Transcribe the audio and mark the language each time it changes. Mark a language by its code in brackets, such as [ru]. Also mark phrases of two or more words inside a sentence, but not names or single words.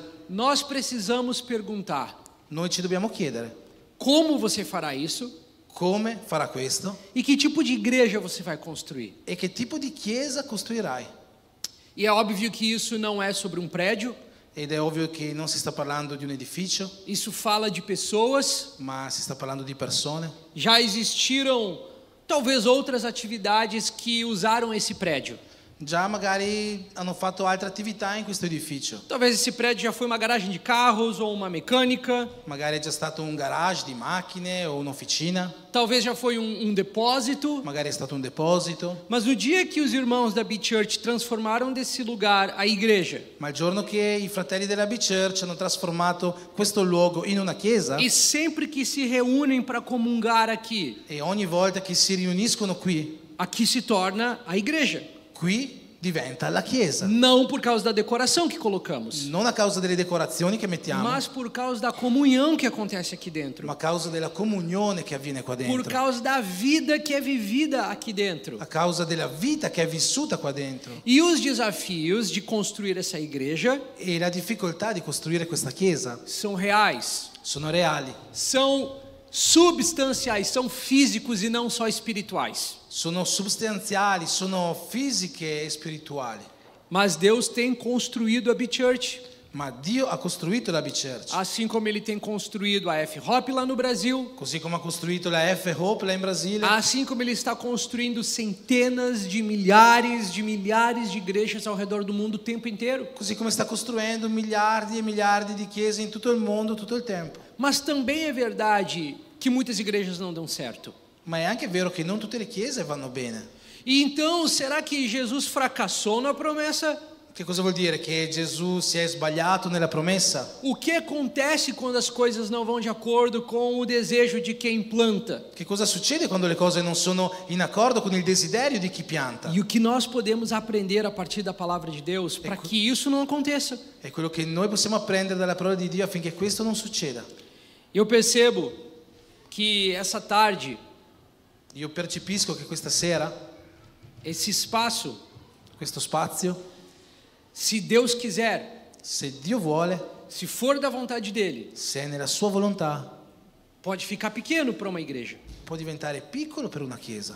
[pt] nós precisamos perguntar: [it] noi ci dobbiamo chiedere [pt] como você fará isso? [it] come farà questo [pt] E que tipo de igreja você vai construir? [it] e che tipo di chiesa costruirai. [pt] E é óbvio que isso não é sobre um prédio, [it] Ed è ovvio che non si sta parlando di un edificio, [pt] isso fala de pessoas. [it] ma si sta parlando di persone. [pt] Já existiram talvez outras atividades que usaram esse prédio. [it] Già magari hanno fatto altre attività in questo edificio. [pt] Talvez esse prédio já foi uma garagem de carros ou uma mecânica. [it] Magari è già stato un garage di macchine o un'officina, [pt] Talvez já foi um depósito. [it] magari è stato un deposito. [pt] Mas no dia que os irmãos da B-Church transformaram desse lugar a igreja, [it] Ma il giorno che i fratelli della B-Church hanno trasformato questo luogo in una chiesa, [pt] e sempre que se reúnem para comungar aqui, [it] e ogni volta che si riuniscono [pt] aqui se torna a igreja. [it] qui diventa la chiesa. [pt] Não por causa da decoração que colocamos, [it] Non a causa delle decorazioni che mettiamo, [pt] mas por causa da comunhão que acontece aqui dentro. [it] ma a causa della comunione che avviene qua [pt] Por dentro, causa da vida que é vivida aqui dentro. [it] a causa della vita che è vissuta qua dentro. [pt] E os desafios de construir essa igreja [it] E la difficoltà di costruire questa chiesa [pt] são reais, [it] sono reali, [pt] são substanciais, são físicos e não só espirituais. [it] sono sostanziali, sono fisiche e spirituali. [pt] Mas Deus tem construído a B-Church, [it] Ma Dio ha costruito la B-Church, [pt] assim como Ele tem construído a F-Hop lá no Brasil, [it] così come ha costruito la F-Hope là in Brasile, [pt] assim como Ele está construindo centenas de milhares de igrejas ao redor do mundo o tempo inteiro. [it] così come sta costruendo miliardi e miliardi di chiese in tutto il mondo tutto il tempo. [pt] Mas também é verdade que muitas igrejas não dão certo. [it] Ma è anche vero che non tutte le chiese vanno bene. [pt] E então, será que Jesus fracassou na promessa? [it] Che cosa vuol dire? Che Gesù si è sbagliato nella promessa? [pt] O que acontece quando as coisas não vão de acordo com o desejo de quem planta? [it] Che cosa succede quando le cose non sono in accordo con il desiderio di chi pianta? [pt] E o que nós podemos aprender a partir da palavra de Deus para que isso não aconteça? [it] È quello che noi possiamo apprendere dalla parola di Dio affinché questo non succeda. [pt] Eu percebo que essa tarde, [it] Io percepisco che questa sera, [pt] esse espaço, [it] questo spazio, [pt] se Deus quiser, [it] se Dio vuole, [pt] se for da vontade dele, [it] se è nella sua volontà, [pt] pode ficar pequeno para uma igreja. [it] può diventare piccolo per una chiesa.